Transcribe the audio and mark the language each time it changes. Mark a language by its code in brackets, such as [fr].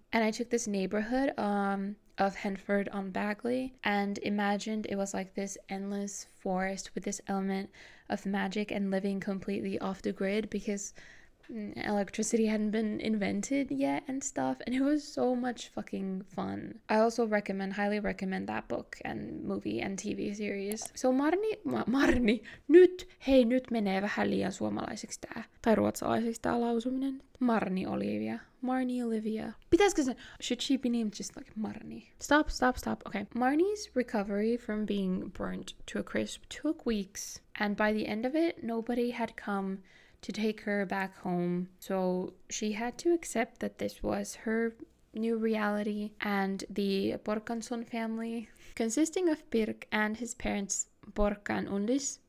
[en] And I took this neighborhood of Henford on Bagley and imagined it was like this endless forest with this element of magic and living completely off the grid because electricity hadn't been invented yet and stuff, and it was so much fucking fun. I also highly recommend that book and movie and TV series. [fi] So Marni, nyt menee vähän liian suomalaiseksi tää, tai ruotsalaiseksi tää lausuminen. [en] Marni-Olivia. Should she be named just like Marni? Stop. Okay. Marni's recovery from being burnt to a crisp took weeks, and by the end of it, nobody had come to take her back home. So she had to accept that this was her new reality, and the Borkansson family, consisting of Birk and his parents Borka and Undis.